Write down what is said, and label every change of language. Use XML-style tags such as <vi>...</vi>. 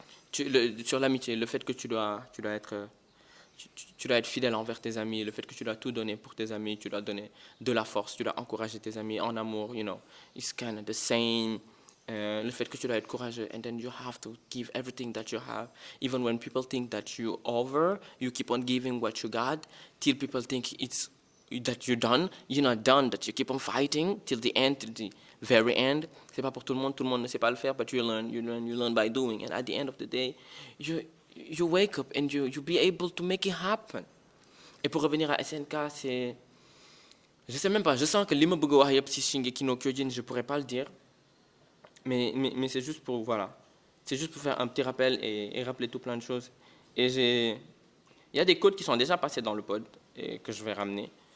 <fr>sur l'amitié, le fait que tu dois être... Tu dois être fidèle envers tes amis, le fait que tu dois tout donner pour tes amis, tu dois donner de la force, tu dois encourager tes amis en amour,</fr> <en>it's kind of the same.</en> <fr>Le fait que tu dois être courageux,</fr> <en>and then you have to give everything that you have. Even when people think that you're over, you keep on giving what you got, till people think that you're done. You're not done, that you keep on fighting till the end, till the very end.</en> <fr>C'est pas pour tout le monde ne sait pas le faire,</fr> <en>but you learn by doing. And at the end of the day, you wake up and you be able to make it happen.</en> <fr>Et pour revenir à SNK, c'est... Je sais même pas, je sens que</fr> <wo>li ma bëgg a wax yëpp si</wo> <fr>Shingeki no Kyojin, je pourrais pas le dire. Mais c'est juste pour, voilà. C'est juste pour faire un petit rappel et rappeler tout plein de choses. Et il y a des codes qui sont déjà passés dans le pod et que je vais ramener.</fr>